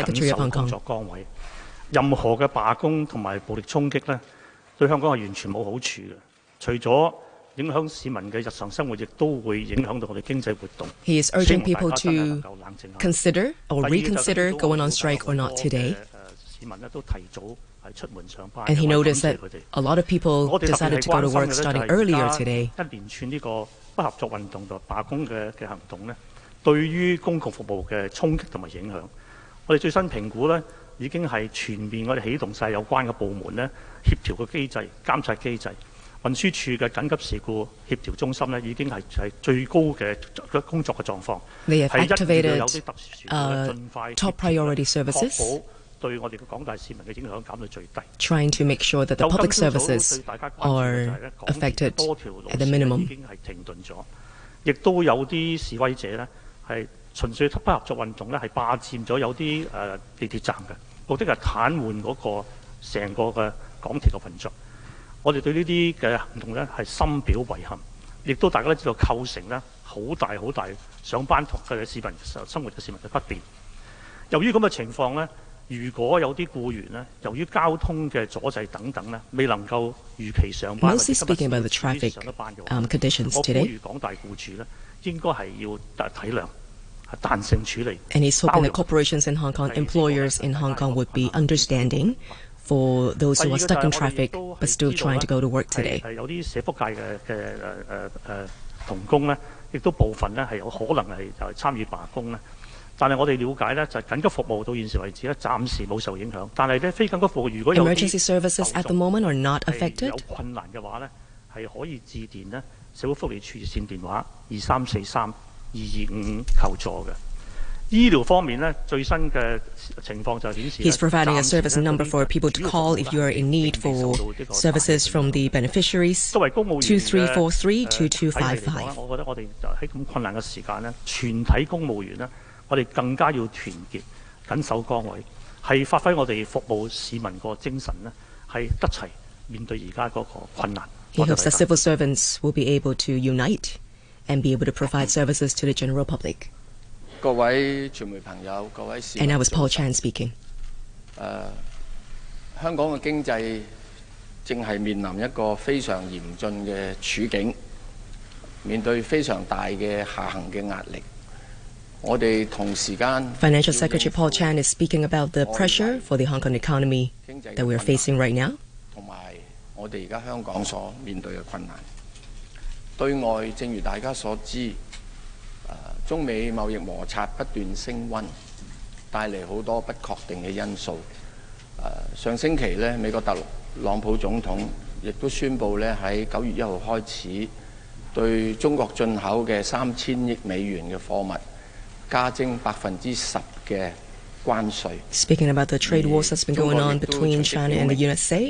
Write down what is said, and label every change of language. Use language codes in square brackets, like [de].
[yue] 現在請政務司司長講幾句。各位傳媒，我簡單扼要講講喺公共服務方面嘅最新情況。但未講之前，我想呼籲咧，係真係要提起香港工作崗位。任何嘅罷工同埋暴力衝擊咧，對香港係完全冇好處嘅。除咗影響市民的日常生活，亦都會影響到我哋經濟活動。 [en] He is urging people to consider or reconsider going on strike or not today. [yue] 市民都提早出門上班。 [en] And he noticed that a lot of people decided to go to work starting earlier today. [yue] 一連串呢個不合作運動同罷工嘅行動咧，對於公共服務嘅衝擊同埋影響，我哋最新評估咧。已經係全面，我哋起動曬有關嘅部門咧，協調嘅機制、監察機制、運輸署嘅緊急事故協調中心咧，已經係最高嘅工作嘅狀況。係一定要有啲特殊事故盡快 [en] top priority services， [yue] 確保對我哋嘅廣大市民嘅影響減到最低。 [en] Trying to make sure that the public services are affected at the minimum。 [yue] 已經係停頓咗，亦都有啲示威者咧係。純粹不合作運動咧，係霸佔咗有啲地鐵站嘅，目的係癱瘓嗰個成個嘅港鐵嘅運作。我哋對呢啲嘅行動咧係深表遺憾，亦都大家都知道構成咧好大好大上班同嘅市民生活嘅市民嘅不便。由於咁嘅情況咧，如果有啲僱員咧，由於交通嘅阻滯等等咧，未能夠如期上班或者今日如期上得班嘅話， [en] conditions today， [yue] 我呼籲廣大僱主咧應該係要體諒。彈性處理 [en] and he's hoping that corporations in Hong Kong, employers in Hong Kong would be understanding for those who are stuck in traffic but still trying to go to work today. [yue] 係有啲社福界嘅同工咧，亦都部分咧係有可能係就係參與罷工咧。但係我哋了解咧，就係緊急服務到現時為止咧，暫時冇受影響。但係咧，非緊急服務如果有 [en] emergency services at the moment are not affected， [yue] 有困難嘅話咧，係可以致電咧社會福利處熱線電話2343225求助嘅。醫療方面咧，最新嘅情況就顯示 [en] ，He's providing a service number for people to call if you are in need for services from the beneficiaries. [yue] 作為公務員 2343-2255。我覺得我哋就喺咁困難嘅時間咧，全體公務員咧，我哋更加要團結，緊守崗位，係發揮我哋服務市民個精神咧，係一齊面對而家嗰個困難。 [en] He hopes that civil servants will be able to unite. And be able to provide services to the general public. [yue] 各位傳媒朋友，各位市民。 [en] And I was Paul Chan speaking. [yue] 香港嘅經濟正係面臨一個非常嚴峻嘅處境，面對非常大嘅下行嘅壓力。我哋同時間 [en] ，Financial Secretary Paul Chan is speaking about the pressure for the Hong Kong economy that we are facing right now. [yue] 同埋我哋而家香港所面對嘅困難。對外，正如大家所知，中美貿易摩擦不斷升溫，帶嚟好多不確定嘅因素。上星期咧，美國特朗普總統亦都宣布咧，喺9月1日開始對中國進口嘅3000億美元嘅貨物加徵10%嘅關税。 [en] Speaking about the trade wars that's been going on between China and the USA，